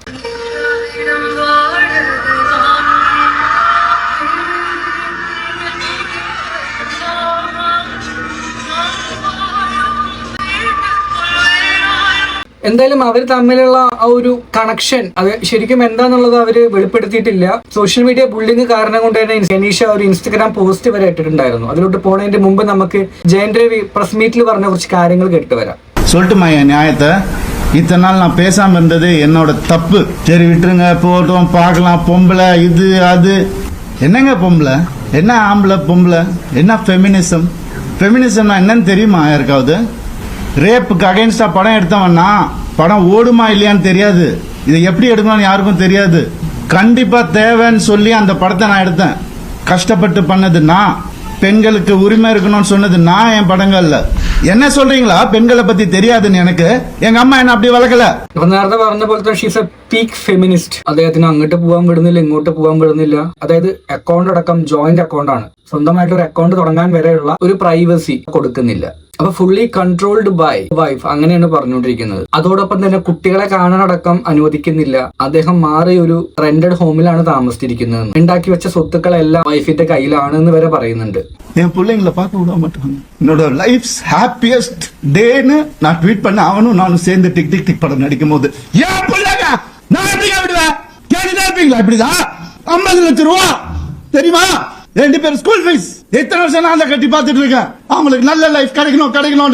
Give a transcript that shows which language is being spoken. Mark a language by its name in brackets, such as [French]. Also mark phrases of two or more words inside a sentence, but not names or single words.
[Malayalam] എന്തായാലും അവർ തമ്മിലുള്ള ആ ഒരു കണക്ഷൻ അത് ശരിക്കും എന്താന്നുള്ളത് അവര് വെളിപ്പെടുത്തിയിട്ടില്ല. [English] social media bullying [Malayalam] കാരണം കൊണ്ട് തന്നെ കെനീഷ ഒരു ഇൻസ്റ്റഗ്രാം പോസ്റ്റ് വരെ ഇട്ടിട്ടുണ്ടായിരുന്നു. അതിലോട്ട് പോണതിന്റെ മുമ്പ് നമുക്ക് ജയൻ രവി [English] press meet [Malayalam] പറഞ്ഞ കുറച്ച് കാര്യങ്ങൾ കേട്ട് വരാം. [Tamil] சொல்லட்டுமா என் நியாயத்தை? இத்தனை நாள் நான் பேசாம இருந்தது என்னோட தப்பு. சரி விட்டுருங்க, போட்டோம், பார்க்கலாம். பொம்பளை இது அது என்னங்க பொம்பளை? என்ன ஆம்பளை பொம்பளை? என்ன ஃபெமினிசம்? ஃபெமினிசம்னா என்னன்னு தெரியுமா யாருக்காவது? [English] rape against [Tamil] படம் எடுத்தவன்னா படம் ஓடுமா இல்லையான்னு தெரியாது. இதை எப்படி எடுக்கணும்னு யாருக்கும் தெரியாது. கண்டிப்பா தேவைன்னு சொல்லி அந்த படத்தை நான் எடுத்தேன். கஷ்டப்பட்டு பண்ணது நான். பெண்களுக்கு உரிமை இருக்கணும்னு சொன்னது நான் என் படங்கள்ல. என்ன சொல்றீங்களா? பெண்களை பத்தி தெரியாதுன்னு எனக்கு. எங்க அம்மா என்ன அப்படி வளர்க்கல. [Malayalam] നേരത്തെ പറഞ്ഞ പോലെ തന്നെ [English] she's a peak feminist. [Malayalam] അദ്ദേഹത്തിന് അങ്ങോട്ട് പോകാൻ വിടുന്നില്ല, ഇങ്ങോട്ട് പോകാൻ വിടുന്നില്ല. അതായത് അക്കൗണ്ട് അടക്കം [English] joint account [Malayalam] ആണ്. സ്വന്തമായിട്ട് ഒരു അക്കൗണ്ട് തുടങ്ങാൻ വരെയുള്ള ഒരു പ്രൈവസി കൊടുക്കുന്നില്ല. അപ്പൊ [English] fully controlled by wife, [Malayalam] അങ്ങനെയാണ് പറഞ്ഞുകൊണ്ടിരിക്കുന്നത്. അതോടൊപ്പം തന്നെ കുട്ടികളെ കാണാനടക്കം അനുവദിക്കുന്നില്ല. അദ്ദേഹം മാറി ഒരു [English] rented home [Malayalam] താമസിച്ചിരിക്കുന്നത്. ഉണ്ടാക്കി വെച്ച സ്വത്തുക്കളെല്ലാം വൈഫിന്റെ കയ്യിലാണ് എന്ന് വരെ പറയുന്നുണ്ട്. [Tamil] என் பிள்ளைங்களை பார்க்க விட மாட்டாங்க. என்னோட [English] life's happiest day [Tamil] நான் ட்வீட் பண்ண அவனும் நானும் சேர்ந்து டிக் டிக் டிக் படம் நடிக்கும் போது ஏன் பிள்ளைங்க நான் எப்படிங்க விடுவேன்? கேட்டுதான் இருப்பீங்களா? இப்படிதான் 50 லட்சம் ரூபா தெரியுமா? 2 பேர் [English] school fees. [Tamil] எத்தனை வருஷம் நான் கட்டி பார்த்துட்டு இருக்கேன். அவங்களுக்கு நல்ல லைஃப் கிடைக்கணும்னு.